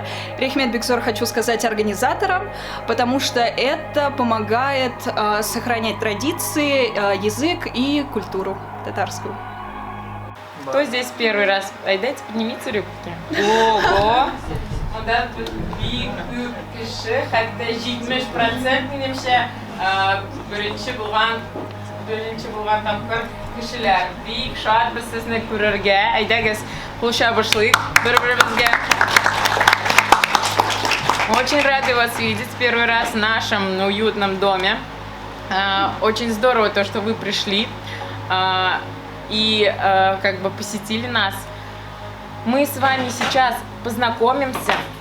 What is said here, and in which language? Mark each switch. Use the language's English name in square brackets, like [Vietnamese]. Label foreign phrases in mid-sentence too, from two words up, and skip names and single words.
[Russian] Рехмет Бекзор хочу сказать организаторам, потому что это помогает сохранять традиции, язык и культуру татарскую. Кто здесь первый раз? Дайте поднимите руки. Ого! [Tatar] Одан бик күп кеше, хәтта 70% минемчә беренче булган тапкыр кешеләр. Бик шатбыз сезне күрергә. Әйдәгез, кул чабышлыйк бер-беребезгә. [Russian] Очень рады вас видеть первый раз в нашем уютном доме. Очень здорово то, что вы пришли и как бы посетили нас. Мы с вами сейчас познакомимся.